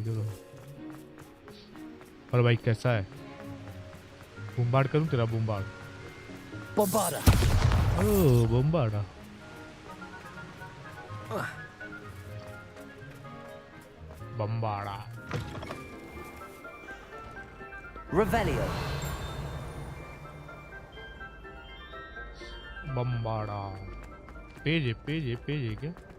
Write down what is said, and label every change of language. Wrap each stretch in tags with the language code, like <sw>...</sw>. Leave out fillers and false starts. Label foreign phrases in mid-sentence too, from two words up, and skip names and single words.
<hi>चलो और भाई कैसा है? बम्बार्ड करूं तेरा? बम्बार्ड Bombarda. ओ बम्बार्डा। बम्बार्डा। Revelio. बम्बार्डा। पेज है पेज है पेज है क्या?</hi>